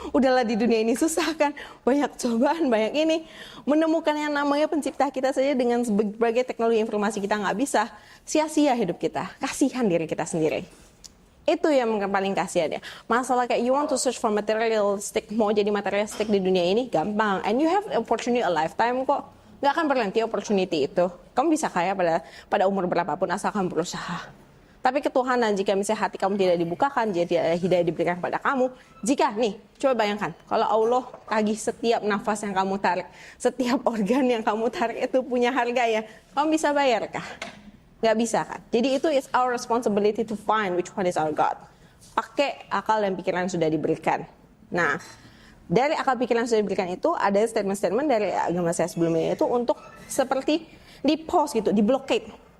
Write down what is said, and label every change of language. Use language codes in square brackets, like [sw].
[id] Udahlah di dunia ini susah kan. Banyak cobaan, banyak ini. Menemukan yang namanya pencipta kita saja dengan berbagai teknologi informasi kita nggak bisa. Sia-sia hidup kita. Kasihan diri kita sendiri. Itu yang mungkin paling kasihan ya. Masalah kayak [en] you want to search for materialistic, [id] mau jadi materialistic di dunia ini gampang. [en] And you have opportunity a lifetime kok. [id] Nggak akan berhenti opportunity itu. Kamu bisa kaya pada umur berapapun asalkan berusaha. Tapi ketuhanan jika misalnya hati kamu tidak dibukakan, jadi hidayah diberikan pada kamu. Jika nih, coba bayangkan, kalau Allah tagih setiap nafas yang kamu tarik, setiap organ yang kamu tarik itu punya harga ya, kamu bisa bayarkah? Nggak bisa kan? [en] Jadi itu is our responsibility to find which one is our God. [id] Pakai akal dan pikiran sudah diberikan. Nah, dari akal pikiran sudah diberikan itu ada statement-statement dari agama saya sebelumnya itu untuk seperti di pause gitu, di blockade.